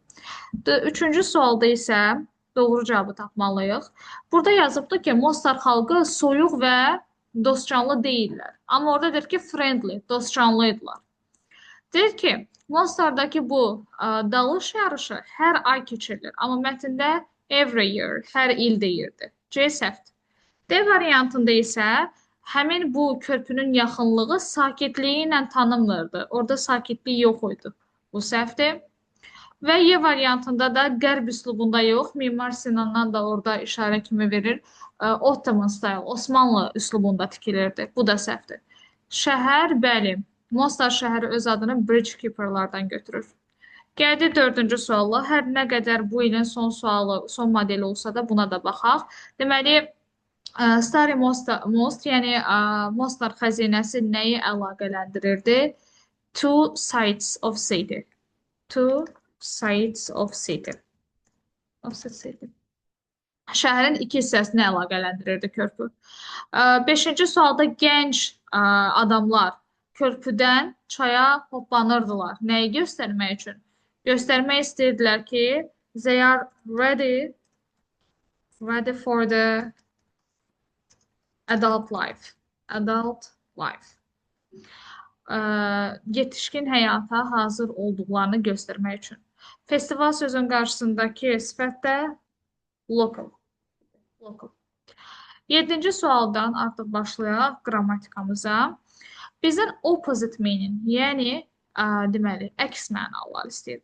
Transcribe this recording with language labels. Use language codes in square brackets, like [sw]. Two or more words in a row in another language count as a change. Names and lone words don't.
[az] Üçüncü sualda isə doğru cavabı tapmalıyıq. Burada yazıbdır ki, Mostar xalqı soyuq və dostcanlı deyirlər. Amma orada deyir ki, friendly, dostcanlıydılar. Deyir ki, Mostar'dakı bu dalış yarışı hər ay keçirilir. Amma mətndə [en] every year, [az] hər il deyirdi. C səhvdir. D variantında isə həmin bu körpünün yaxınlığı sakitliyi ilə tanınmırdı. Orada sakitlik yox idi. Bu səhvdir. Və Y variantında da qərb üslubunda yox, Mimar Sinandan da orada işarə kimi verir. [en] Ottoman style, [az] Osmanlı üslubunda tikilirdi. Bu da səhvdir. Şəhər, bəli, Mostar şəhəri öz adını Bridgekeeperlardan götürür. Gəldi dördüncü sualla. Hər nə qədər bu ilin son sualı, son modeli olsa da buna da baxaq. Deməli, Stary Most, yəni Mostar xəzinəsi nəyi əlaqələndirirdi? [en] Two sides of city. Two sides of city. [az] Şəhərin iki hissəsini əlaqələndirirdi körpü. Beşinci sualda gənc adamlar körpüdən çaya hoppanırdılar. Nəyi göstərmək üçün? Göstərmək istəyirdilər ki, [en] they are ready for the adult life. Adult life. [az] Yetişkin həyata hazır olduqlarını göstərmək üçün. Festival sözün qarşısındakı sifət də local. Local. 7-ci sualdan artıq başlayaq qrammatikamıza. Bizdən [en] opposite meaning, [az] yəni deməli, əks mənalar istəyir.